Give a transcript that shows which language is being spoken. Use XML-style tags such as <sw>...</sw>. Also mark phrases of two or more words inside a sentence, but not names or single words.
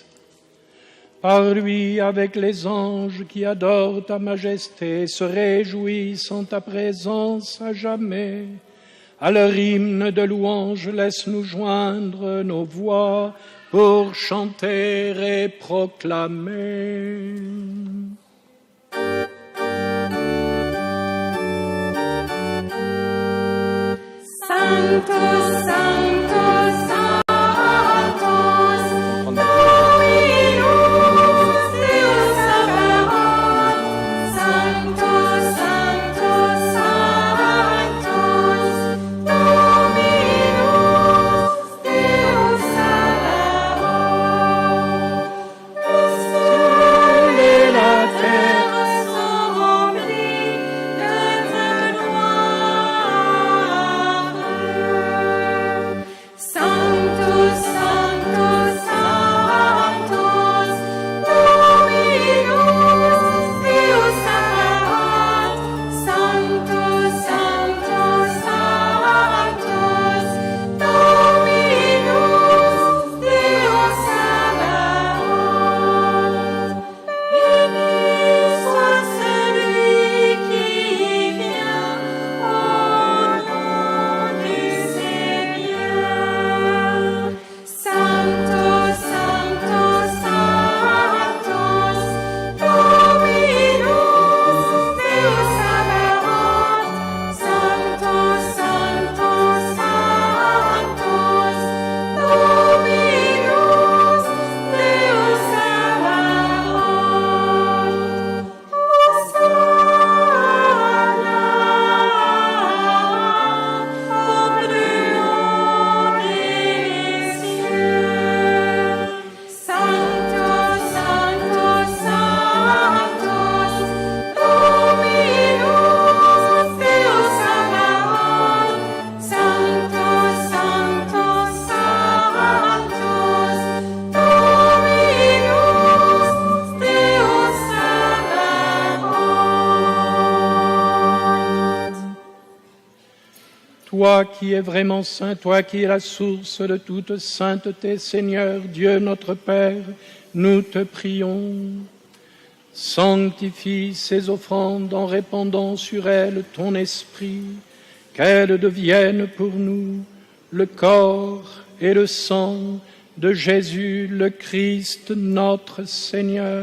<fr>Par lui, avec les anges qui adorent ta majesté, se réjouissent en ta présence à jamais. À leur hymne de louange, laisse-nous joindre nos voix pour chanter et proclamer.</fr> <la>Sanctus, Sanctus, Sanctus, Dominus Deus Sabaoth. Sanctus, Sanctus, Sanctus, Dominus Deus Sabaoth.</la> <fr>Le ciel et la terre sont remplis de ta gloire.</fr> <la>Sanctus, Sanctus, Sanctus, Dominus Deus Sabaoth. Sanctus, Sanctus, Sanctus, Dominus Deus Sabaoth.</la> <fr>Béni soit celui qui vient au nom du Seigneur.</fr> <la>Sanctus, Sanctus, Sanctus, Dominus Deus Sabaoth. Sanctus, Sanctus, Sanctus, Dominus Deus Sabaoth.</la> <fr>Hosanna au plus haut des cieux.</fr> <la>Sanctus, Sanctus, Sanctus, Dominus Deus Sabaoth. Sanctus, Sanctus, Sanctus, Dominus Deus Sabaoth.</la> <fr>Toi qui es vraiment saint, toi qui es la source de toute sainteté, Seigneur Dieu notre Père, nous te prions. Sanctifie ces offrandes en répandant sur elles ton esprit, qu'elles deviennent pour nous le corps et le sang de Jésus le Christ notre Seigneur.</fr>